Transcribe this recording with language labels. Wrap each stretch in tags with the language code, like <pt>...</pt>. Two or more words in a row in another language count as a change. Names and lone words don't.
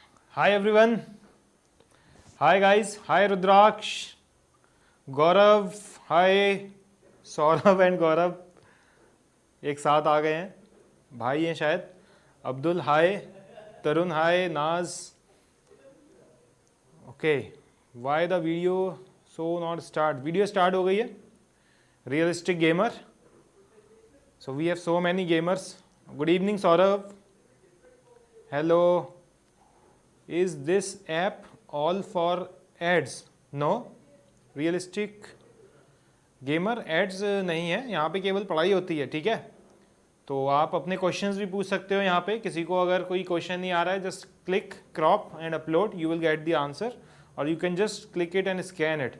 <en>Hi everyone. Hi guys. Hi Rudraksh.</en> <hi>गौरव. हाय. सौरभ एंड गौरव एक साथ आ गए हैं, भाई हैं शायद. अब्दुल हाय. तरुण हाय. नाज. ओके.</hi> <en>why the video so not start. video start</en> <hi>हो गई है.</hi> <en>रियलिस्टिक गेमर. so we have so many gamers. good evening सौरभ. हेलो. Is this app all for ads? No.</en> <hi>रियलिस्टिक गेमर एड्स नहीं है, यहाँ पे केवल पढ़ाई होती है. ठीक है, तो आप अपने क्वेश्चंस भी पूछ सकते हो यहाँ पे. किसी को अगर कोई क्वेश्चन नहीं आ रहा है,</hi> <en>just click crop and upload, you will get the answer, और you can just click it and scan it.</en>